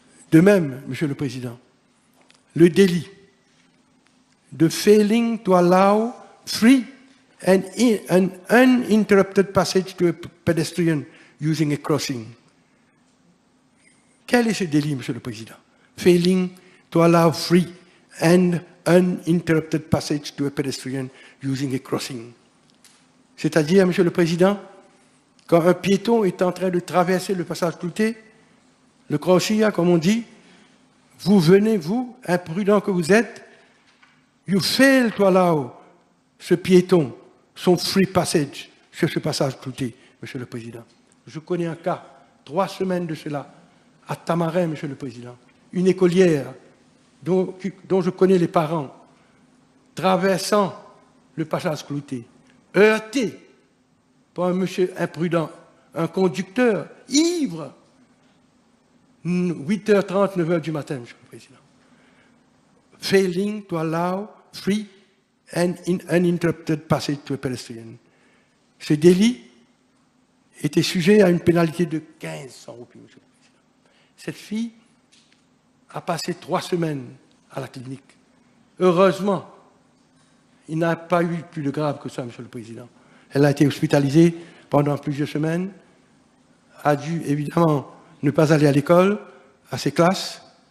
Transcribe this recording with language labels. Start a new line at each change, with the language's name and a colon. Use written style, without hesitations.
French: De même, Monsieur le Président, le délit de
English: failing to allow free and uninterrupted passage to a pedestrian using a crossing.
French: Quel est ce délit, Monsieur le Président?
English: Failing to allow free and uninterrupted passage to a pedestrian using a crossing.
French: C'est-à-dire, Monsieur le Président, quand un piéton est en train de traverser le passage clouté, le crossing, comme on dit, vous venez, vous, imprudent que vous êtes,
English: you fail to allow
French: ce piéton son
English: free passage
French: sur ce passage clouté, Monsieur le Président. Je connais un cas, 3 semaines de cela, à Tamarin, Monsieur le Président, une écolière dont je connais les parents, traversant le passage clouté, heurté par un monsieur imprudent, un conducteur ivre, 8h30, 9h du matin, Monsieur le Président.
English: Failing to allow free and uninterrupted passage to a pedestrian.
French: Ce délit était sujet à une pénalité de 1500 roupies, Monsieur le Président. Cette fille a passé 3 semaines à la clinique. Heureusement, il n'a pas eu plus de grave que ça, Monsieur le Président. Elle a été hospitalisée pendant plusieurs semaines, a dû évidemment ne pas aller à l'école, à ses classes.